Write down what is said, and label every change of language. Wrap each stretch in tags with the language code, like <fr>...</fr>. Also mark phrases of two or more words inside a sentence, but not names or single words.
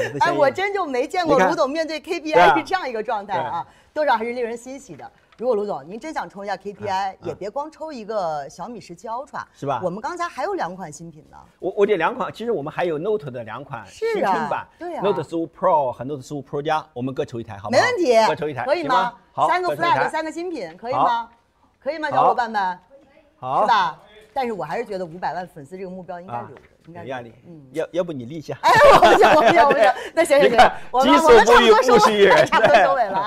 <zh>哎，我真就没見過盧總面對 KPI 是這樣一個狀態啊，多少還是令人欣喜的。如果盧總您真想抽一下 KPI，也別光抽一個小米17 Ultra， 是吧？我們剛才還有2款新品呢。我這2款，其實我們還有 Note 的2款新春版，對啊，Note 15 Pro 和 Note 15 Pro 加，我們各抽一台，好嗎？沒問題，各抽一台，可以嗎？好，3個 flag 3個新品，可以嗎？可以嗎，小伙伴們？好，是吧？但是我還是覺得500萬粉絲這個目標應該留着。有壓力，要不你立一下？哎，我不行，那行，我們差不多收尾了啊。</zh>